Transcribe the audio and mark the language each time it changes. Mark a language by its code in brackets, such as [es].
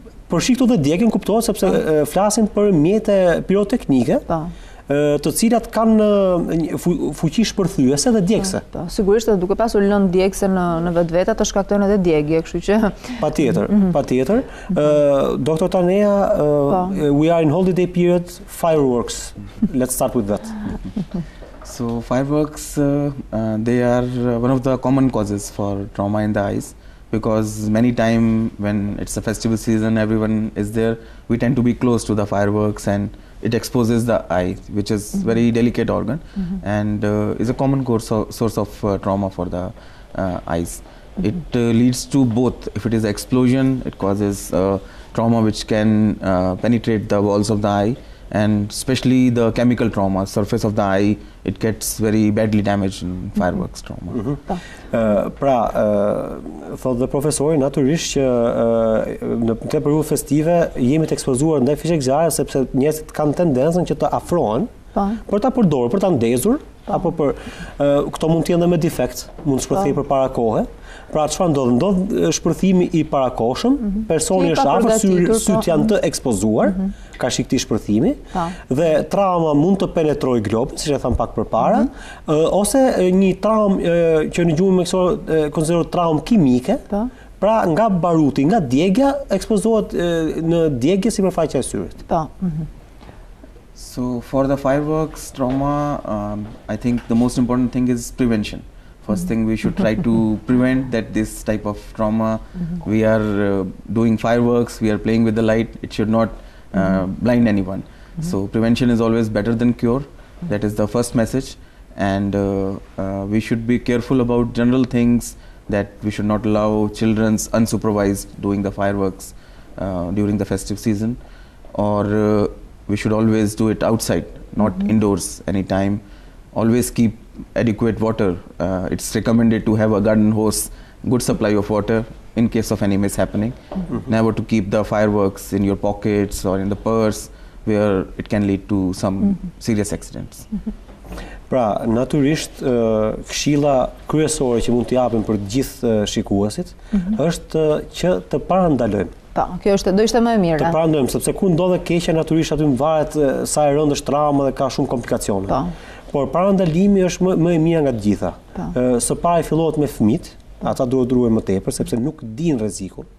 [sq] Për shikto dhe djegjen kuptohet sepse flasin për mjete piroteknike, të cilat kanë fuqi shpërthyese dhe djegse. Sigurisht edhe duke pasur lënë djegse në vetvete të shkaktojnë edhe djegje, kështu që patjetër. Dr. [en] Taneja, we are in holiday period, fireworks. Let's start with that. So fireworks, they are one of the common causes for trauma in the eyes. Because many times when it's a festival season, everyone is there, we tend to be close to the fireworks and it exposes the eye, which is very delicate organ and is a common source of trauma for the eyes. It leads to both. If it is an explosion, it causes trauma which can penetrate the walls of the eye, and especially the chemical trauma, surface of the eye, it gets very badly damaged in fireworks trauma. [sq] Pra, thot dhe profesori, natyrisht që në këtë periudhë festive jemi të ekspozuar ndaj fishek zjarre sepse njerëzit kanë tendencën që të afrohen për ta përdorur, për ta ndezur, apo për këto mund të jenë me defekt, mund të shpërthej përpara kohe. Pra çfarë ndodh? Ndodh shpërthimi i parakohshëm, personi është afër, syt janë të ekspozuar, ka shik këtij shpërthimi, dhe trauma mund të penetrojë globin, siç e tham pak përpara, ose një traumë që në gjuhën mjekësore konsiderohet traumë kimike, pra nga baruti, nga djegja, ekspozohet në djegje sipërfaqja e syrit. [en] So for the fireworks trauma, I think the most important thing is prevention. First thing, we should try to prevent that this type of trauma. We are doing fireworks, we are playing with the light, it should not blind anyone. So prevention is always better than cure. That is the first message. And we should be careful about general things, that we should not allow children unsupervised doing the fireworks during the festive season. Or we should always do it outside, not indoors anytime. Always keep adequate water. It's recommended to have a garden hose, good supply of water in case of any mishappening. Never to keep the fireworks in your pockets or in the purse where it can lead to some serious accidents. [sq] Pra, natyrisht, këshilla kryesore që mund të japim për gjithë shikuesit është që të parandalojmë. Po, kjo do ishte më e mirë. Të parandalojmë, sepse ku ndodhe keqja, natyrisht aty varet sa e rëndë është trauma dhe ka shumë komplikacione. Por parandalimi është më e mira nga të gjitha. Së pari fillohet me fëmijët, ata duhet ruajtur më tepër sepse nuk dinë rrezikun.